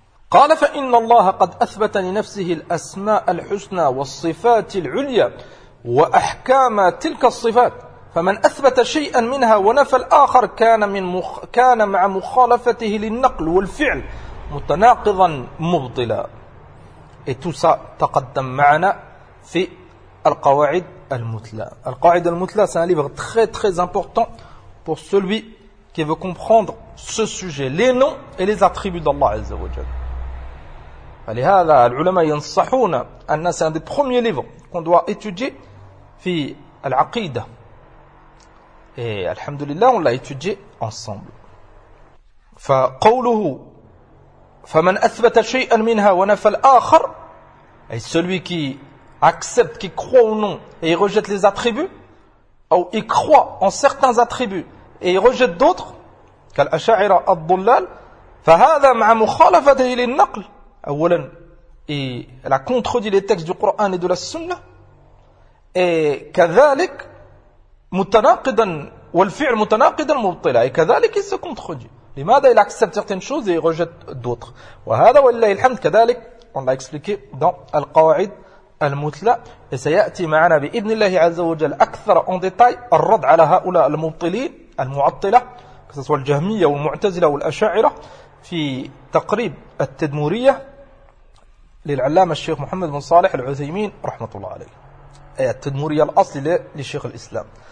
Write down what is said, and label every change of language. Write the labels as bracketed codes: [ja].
[ar] قال فإن الله قد أثبت لنفسه الأسماء الحسنى والصفات العليا وأحكام تلك الصفات فمن أثبت شيئا منها ونفى الآخر كان مع مخالفته للنقل والفعل متناقضا مبطلا. إتوسا تقدم معنا في القواعد المثلى. [fr] القواعد المثلى c'est un livre très très important pour celui qui veut comprendre ce sujet, les noms et les attributs d'Allah عز وجل. [ar] فلهذا العلماء ينصحون أن [fr] c'est un des premiers livres qu'on doit étudier [ar] في العقيدة. [fr] Et الحمد لله on l'a étudié ensemble. [ar] فقوله فمن أثبت شيئا منها ونفى الآخر [fr] أي celui qui accepte, qui croit au nom et il rejette les attributs ou il croit en certains attributs et il rejette d'autres [ar] كالأشاعرة الضلال فهذا مع مخالفته للنقل. [fr] أولا il a contredit les textes du Coran et de la Sunna et [ar] كذلك متناقضا والفعل متناقضا مبطلا [fr] et كذلك il se contredit. [ar] لماذا [fr] il accepte certaines choses et il rejette d'autres. [ar] وهذا والله الحمد كذلك [fr] on l'a expliqué dans [ar] القواعد المثلى et سيأتي معنا بإذن الله عز وجل أكثر [fr] en détail [ar] الرد على هؤلاء المبطلين المعطلة [fr] que ce soit [ar] الجهمية والمعتزلة والأشاعرة في تقريب التدمورية للعلامة الشيخ محمد بن صالح العثيمين رحمة الله عليه أي التدمورية الأصلي لشيخ الإسلام.